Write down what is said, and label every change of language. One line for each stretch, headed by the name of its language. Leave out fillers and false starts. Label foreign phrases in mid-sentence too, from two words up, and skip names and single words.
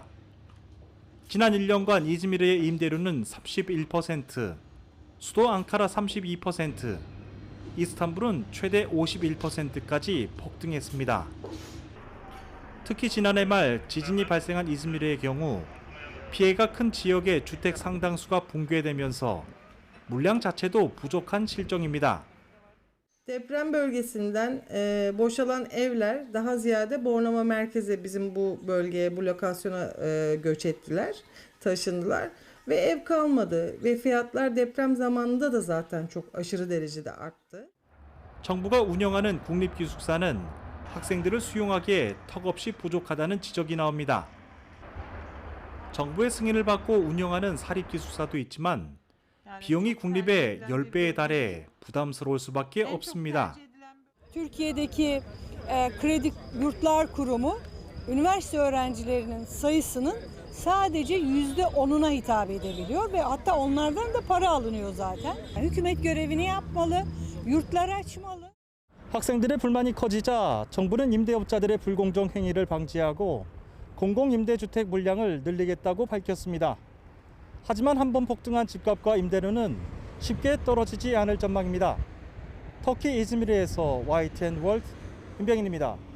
Korean: 지난 1년간 이즈미르의 임대료는 31%, 수도 앙카라 32%, 이스탄불은 최대 51%까지 폭등했습니다. 특히 지난해 말 지진이 발생한 이즈미르의 경우 피해가 큰 지역의 주택 상당수가 붕괴되면서 물량 자체도 부족한 실정입니다.
Turkish: Deprem bölgesinden boşalan evler daha ziyade Bornova merkeze bizim bu bölgeye, bu lokasyona göç ettiler, taşındılar ve ev kalmadı ve fiyatlar deprem zamanında da zaten çok aşırı derecede arttı.
Korean: 정부가 운영하는 국립기숙사는 학생들을 수용하기에 턱없이 부족하다는 지적이 나옵니다. 정부의 승인을 받고 운영하는 사립기숙사도 있지만 비용이 국립의 10배에 달해 부담스러울 수밖에 없습니다.
Turkish: Türkiye'deki Kredi Yurtlar Kurumu üniversite öğrencilerinin sayısının sadece %10'una hitap edebiliyor ve hatta onlardan da para alınıyor zaten. Hükümet görevini yapmalı, yurtlar açmalı.
Korean: 학생들의 불만이 커지자 정부는 임대업자들의 불공정 행위를 방지하고 공공임대주택 물량을 늘리겠다고 밝혔습니다. 하지만 한번 폭등한 집값과 임대료는 쉽게 떨어지지 않을 전망입니다. 터키 이즈미르에서 YTN 월드 임병인입니다.